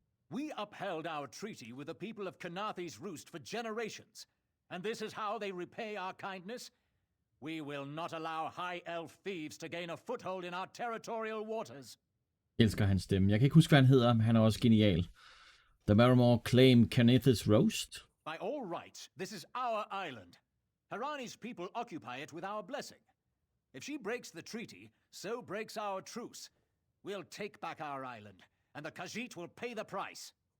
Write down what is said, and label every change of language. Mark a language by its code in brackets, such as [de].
[en] We upheld our treaty with the people of Kanaathi's roost for generations, and this is how they repay our kindness? We will not allow high elf thieves to gain a foothold in our territorial waters. [da] Jeg elsker hans stemme. Jeg kan ikke huske, hvad han hedder, men han er også genial. [en] The Maormer claim Kanaathi's roost. By all rights, this is our island. Harani's people occupy it with our blessing. If she breaks the treaty, so breaks our truce. We'll take back our island, and the Khajiit will pay the price.